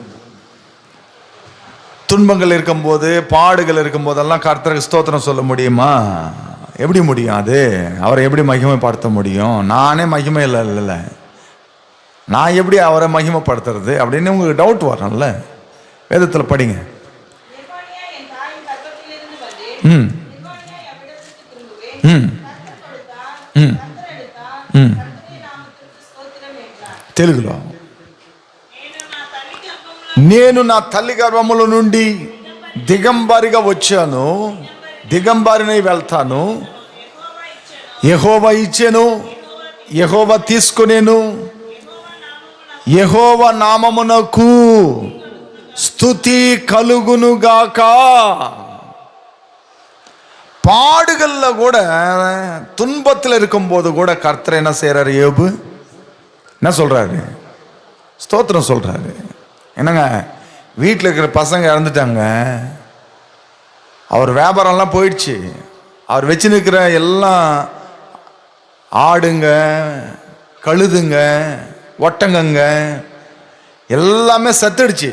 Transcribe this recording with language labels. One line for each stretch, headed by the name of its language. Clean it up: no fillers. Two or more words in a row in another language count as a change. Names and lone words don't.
Tamil: துன்பங்கள் இருக்கும்போது, பாடுகள் இருக்கும்போதெல்லாம் கர்த்தருக்கு ஸ்தோத்திரம் சொல்ல முடியுமா? எப்படி முடியும்? அது அவரை எப்படி மகிமைப்படுத்த முடியும்? நானே மகிமை இல்லை, நான் எப்படி அவரை மகிமைப்படுத்துறது அப்படின்னு உங்களுக்கு டவுட் வரணும்ல. வேதத்தில் படிங்க.
Telugu: తెలుగులో, నేను నా తల్లి గర్భముల నుండి దిగంబరిగా వచ్చాను, దిగంబరినై వెళ్తాను, యెహోవా ఇచ్చెను, యెహోవా తీసుకొనేను, యెహోవా నామమునకు స్తుతి కలుగునుగాక.
Tamil: பாடுகள்ல கூட, துன்பத்தில் இருக்கும் போது கூட கர்த்தர் என்ன செய்யறாரு? யோபு என்ன சொல்றாரு? ஸ்தோத்திரம் சொல்றாரு. என்னங்க, வீட்டில் இருக்கிற பசங்க இறந்துட்டாங்க, அவர் வியாபாரம்லாம் போயிடுச்சு, அவர் வச்சு நிற்கிற எல்லாம் ஆடுங்க, கழுதுங்க, ஒட்டங்கங்க எல்லாமே சத்துடுச்சு.